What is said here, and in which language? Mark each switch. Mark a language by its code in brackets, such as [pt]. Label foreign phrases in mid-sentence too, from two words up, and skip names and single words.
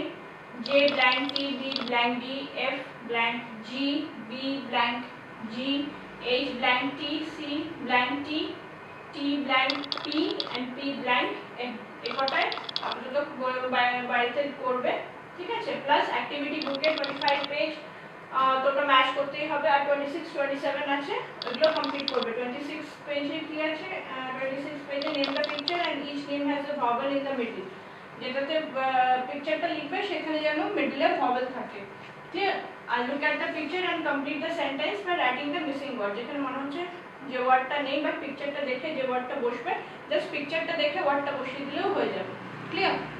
[en] J blank T, B blank D, F blank G, B blank G, H blank T, C blank T, T blank P and P blank N। [bn] এই কটাই আপাতত বাড়িতে করবে, ঠিক আছে। [en] plus activity booke [bn] 25 পেজ তোটা ম্যাচ করতেই হবে, আর 26 27 আছে, ওগুলো কমপ্লিট করবে। [en] 26 [bn] পেজে কি আছে, 26 পেজে [en] name the picture and each name has a vowel in the middle. [bn] যেটাতে পিকচারটা লিখবে সেখানে যেন মিডলে ভাওয়েল থাকে, ক্লিয়ার। [en] আর look at the picture and complete the sentence by writing the missing word. [bn] যেখানে মনে হচ্ছে যে ওয়ার্ডটা নেই বা পিকচারটা দেখে যে ওয়ার্ডটা বসবে, জাস্ট পিকচারটা দেখে ওয়ার্ডটা বসিয়ে দিলেও হয়ে যাবে, ক্লিয়ার।